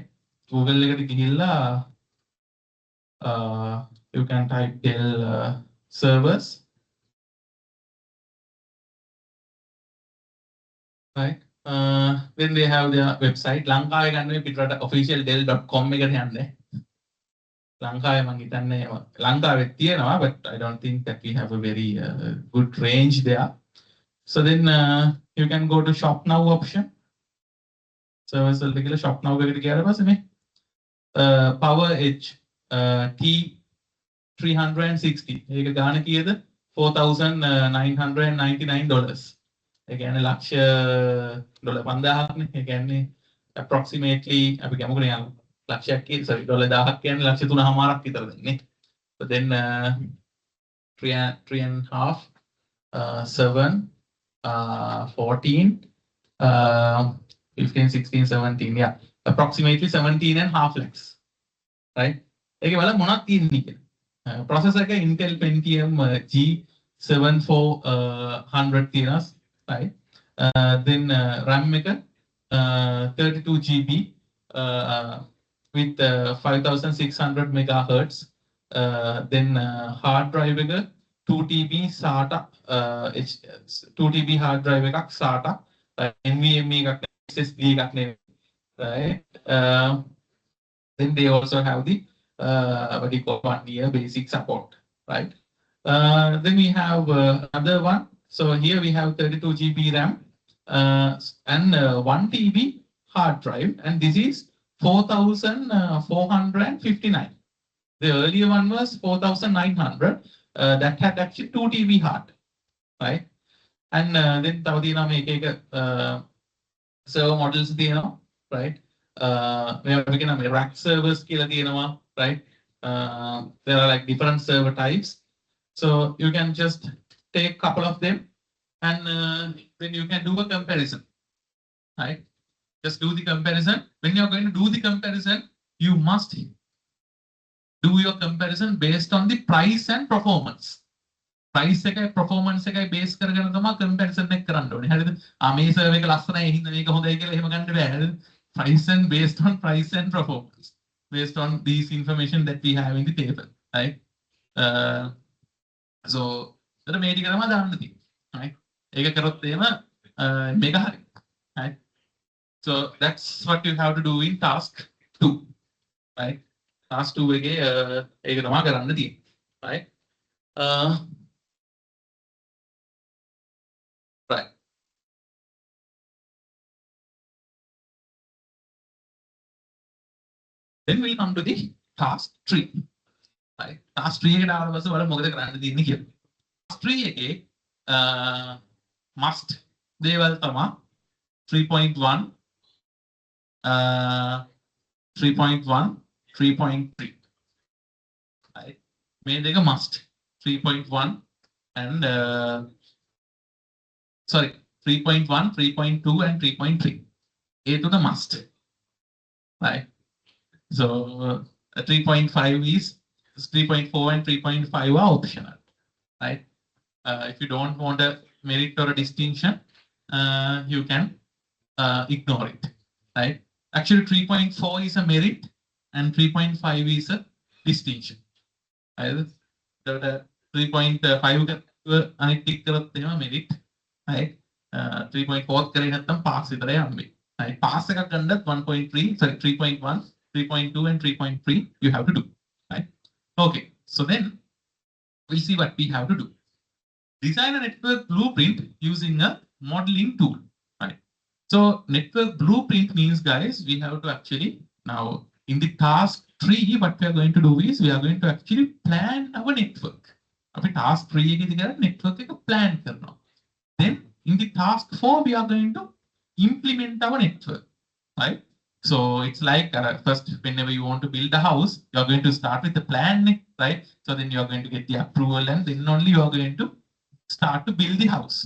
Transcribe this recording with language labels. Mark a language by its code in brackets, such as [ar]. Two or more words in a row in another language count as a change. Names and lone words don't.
[en] Google you can type Dell servers, right? Then they have their website. [si] Official Dell.com ලංකාවේ මම හිතන්නේ ලංකාවේ තියෙනවා, [en] but I don't think that we have a very good range there. So then you can go to shop now option. [si] Service වලට ගිහලා [en] shop now [si] එකට ගියාට පස්සේ මේ power edge T360 ඒක ගාන කීයද? $4,999. ඒ කියන්නේ ලක්ෂ ඩොලර් 5000ක් නේ. ඒ කියන්නේ approximately අපි ගමුකනේ ලක්ෂයක් sorry ඩොලර් 1000ක් කියන්නේ ලක්ෂ 3.5ක් විතර දෙන්නේ. [en] But then 3.5 7 14 15 16 17, yeah, approximately 17.5 lakhs, right? [si] ඒකේ වල මොනවද තියෙන්නේ කියලා. processor එක Intel Pentium G7400 තියෙනවා, right? [en] Then RAM එක 32 GB with 5600 megahertz. Then hard drive එක 2 TB SATA 2 TB hard drive එකක් SATA NVMe එකක් SSD එකක් නෙවෙයි, right? Then they also have the what do you call 1 year basic support, right? Then we have another one. So here we have 32 GB RAM and 1 TB hard drive, and this is 4,459. The earlier one was 4,900. That had actually 2 TB hard, right? And then [si] තව තියෙනවා මේක එක [en] server models [si] තියෙනවා, [en] right? We can have rack servers [si] කියලා තියෙනවා, [en] right? There are like different server types. So you can just take a couple of them and then you can do a comparison, right? Just do the comparison. When you're going to do the comparison, you must do your comparison based on the price and performance. [si] ප්‍රයිස් එකයි performance එකයි බේස් කරගෙන තමයි comparison එක කරන්න ඕනේ. හරිද? මේ server එක ලස්සනයි එහෙනම් මේක හොඳයි කියලා එහෙම ගන්න බෑ. හරිද? [en] Price and based on price and performance. Based on these information that we have in the table, right? [si] So එතන මේ ටික තමයි දාන්න තියෙන්නේ. right? ඒක කරොත් එහෙම මේක හරි. [en] right? So that's what you have to do in task 2. [si] right? Task 2 එකේ ඒක තමයි කරන්න තියෙන්නේ. [en] right? Right. Then we'll come to the task 3. [si] right? Task 3 එකට ආවට පස්සේ බලමු මොකද කරන්න තියෙන්නේ කියලා. Task 3 එකේ must දේවල් තමයි 3.1 3.1 3.3. right? මේ දෙක must 3.1 [en] and sorry [si] 3.1 3.2 and 3.3. [en] A to the must. right? So 3.5 is 3.4 and 3.5 are optional, right? If you don't want a merit or a distinction, you can ignore it, right? Actually, 3.4 is a merit and 3.5 is a distinction. [si] right? The 3.5 අනිත් ටික කරත් එහෙම merit, right? 3.4 කරේ නැත්නම් pass විතරයි හම්බෙන්නේ. right? [en] Pass [si] එකක් ගන්නත් [en] 1.3 sorry 3.1 3.2 and 3.3 you have to do, right? Okay, so then we see what we have to do. Design a network blueprint using a modeling tool, right? So network blueprint means, guys, we have to actually now in the task 3 what we are going to do is we are going to actually plan our network. [si] අපි task 3 එකේදී කරන්නේ network එක plan කරනවා. [en] Then in the task 4 we are going to implement our network, right? So it's like first, whenever you want to build a house, you're going to start with the plan, right? So then you're going to get the approval and then only you are going to start to build the house.